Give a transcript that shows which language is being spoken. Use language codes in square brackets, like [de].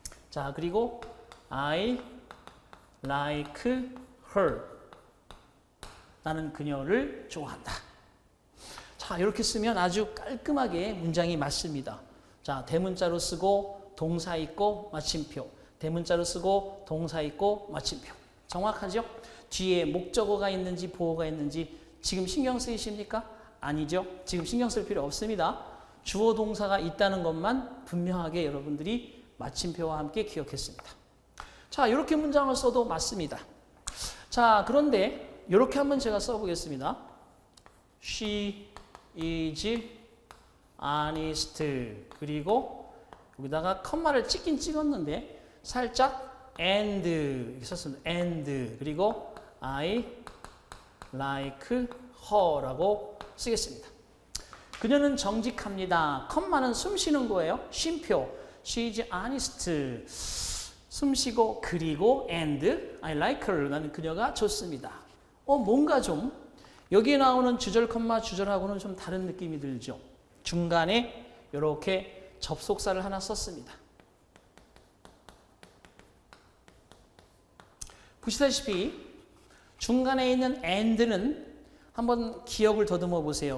[ko] 자, 그리고 [en] I like her. [ko] 나는 그녀를 좋아한다. 자, 이렇게 쓰면 아주 깔끔하게 문장이 맞습니다. 자, 대문자로 쓰고 동사 있고 마침표. 대문자로 쓰고 동사 있고 마침표. 정확하죠? 뒤에 목적어가 있는지 보어가 있는지 지금 신경 쓰이십니까? 아니죠. 지금 신경 쓸 필요 없습니다. 주어 동사가 있다는 것만 분명하게 여러분들이 마침표와 함께 기억했습니다. 자, 이렇게 문장을 써도 맞습니다. 자, 그런데 이렇게 한번 제가 써보겠습니다. [en] She is honest. [ko] 그리고 여기다가 컴마를 찍긴 찍었는데 살짝 and 이렇게 썼습니다. [en] and 그리고 I like her라고 [ko] 쓰겠습니다. 그녀는 정직합니다. 컴마는 숨 쉬는 거예요. 쉼표. [en] She is honest. [ko] 숨 쉬고 그리고 [en] and I like her. [ko] 나는 그녀가 좋습니다. 뭔가 좀 여기에 나오는 주절 컴마 주절하고는 좀 다른 느낌이 들죠. 중간에 이렇게 접속사를 하나 썼습니다. 보시다시피 중간에 있는 and는 한번 기억을 더듬어 보세요.